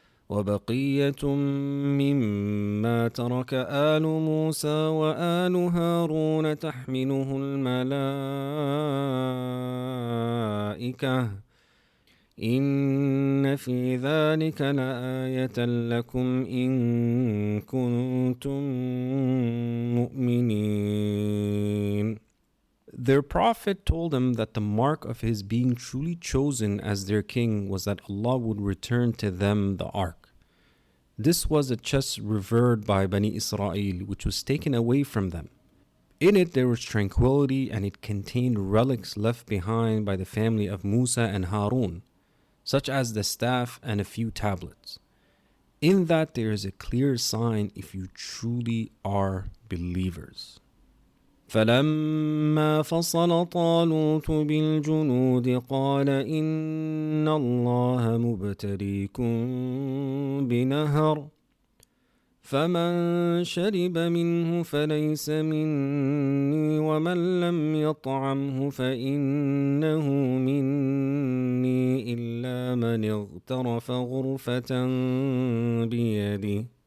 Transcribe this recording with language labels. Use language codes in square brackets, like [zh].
[ar] وبقية مما ترك آل موسى وآل هارون تحمله الملائكة إن في ذلك لآية لكم إن كنتم مؤمنين. [en] Their prophet told them that the mark of his being truly chosen as their king was that Allah would return to them the ark. This was a chest revered by Bani Israel, which was taken away from them. In it there was tranquility, and it contained relics left behind by the family of Musa and Harun, such as the staff and a few tablets. In that there is a clear sign if you truly are believers. [ar] فلما فصل طالوت بالجنود قال إن الله مبتليكم بنهر فمن شرب منه فليس مني ومن لم يطعمه فإنه مني إلا من اغترف غرفة بيده